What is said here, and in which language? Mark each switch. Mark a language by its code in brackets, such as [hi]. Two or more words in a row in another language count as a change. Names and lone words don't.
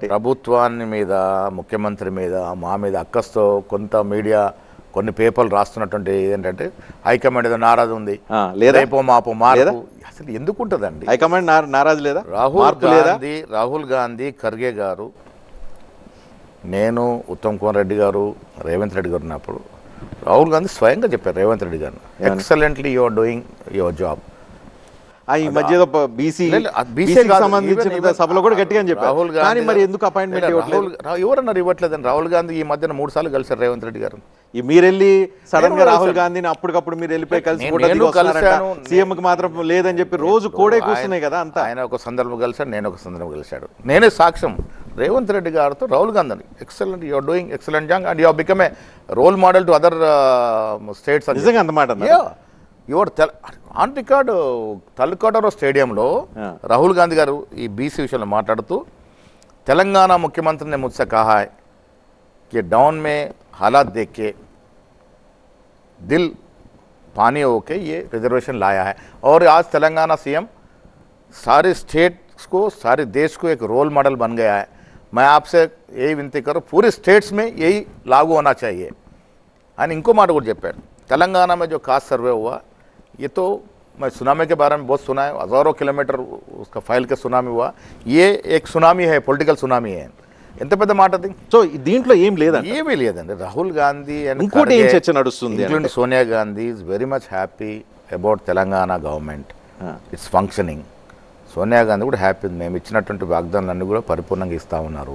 [te] ప్రభుత్వాన్ని మీద, ముఖ్యమంత్రి మీద, మా మీద అక్కస్తో కొంత మీడియా కొన్ని పేపర్లు రాస్తున్నటువంటి ఏంటంటే హైకమాండ్ ఏదో నారాజు ఉంది, రేపో మాపో మార్పు. అసలు ఎందుకు ఉంటుందండి హైకమాండ్ నారాజు లేదా? రాహుల్ గాంధీ, ఖర్గే గారు, నేను, ఉత్తమ్ కుమార్ రెడ్డి గారు, రేవంత్ రెడ్డి గారు ఉన్నప్పుడు రాహుల్ గాంధీ స్వయంగా చెప్పారు రేవంత్ రెడ్డి గారు, [en] excellently you are doing your job. [te] ఈ మధ్య సంబంధించిన సభలో కూడా గట్టిగా చెప్పారు రాహుల్ గాంధీ. మరి ఎందుకు అపాయింట్మెంట్ ఎవరన్నారు ఇవ్వట్లేదని? రాహుల్ గాంధీ ఈ మధ్యన 3 సార్లు కలిసారు రేవంత్ రెడ్డి గారు. మీరు వెళ్ళి సడన్ గా రాహుల్ గాంధీని అప్పటికప్పుడు మీరు వెళ్ళిపోయి కలిసి సీఎం కి మాత్రం లేదని చెప్పి రోజు కోడే కూర్చున్నాయి కదా అంతా. ఆయన ఒక సందర్భం కలిశాడు, నేను ఒక సందర్భం కలిశాడు. నేనే సాక్ష్యం. రేవంత్ రెడ్డి గారితో రాహుల్ గాంధీ ఎక్సలెంట్, [en] you are doing excellent job and you have become a role model to other states. [te] నిజంగా అన్నమాట. [en] your on record [te] తల్లికోటలో స్టేడియంలో రాహుల్ గాంధీ గారు ఈ బీసీ విషయంలో మాట్లాడుతూ, [hi] తెలంగాణ मुख्यमंत्री ने मुझसे कहा है कि डाउन में हालात देख के दिल पानी होके ये रिजर्वेशन लाया है और आज तेलंगाना सीएम सारे स्टेट्स को, सारे देश को एक [en] role model [hi] बन गया है. मैं आपसे यही विनती करूँ, पूरे स्टेट्स में यही लागू होना चाहिए. और इनको [te] మాట కూడా చెప్పారు, [hi] तेलंगाना में जो कास्ट सर्वे हुआ, ये तो मैं सुनामी के बारे में बहुत सुना है, हज़ारों किलोमीटर उसका फैल के सुनामी हुआ. ये एक सुनामी है, [en] political tsunami. [te] ఎంత పెద్ద మాట అది. సో దీంట్లో ఏమీ లేదండి. రాహుల్ గాంధీ అండ్ ఇంకోటి ఏం చర్చ నడుస్తుంది, [en] including Sonia Gandhi is very much happy about Telangana government. it's functioning. [te] సోనియా గాంధీ కూడా హ్యాపీ ఉంది, మేము ఇచ్చినటువంటి వాగ్దానాలన్నీ కూడా పరిపూర్ణంగా ఇస్తూ ఉన్నారు.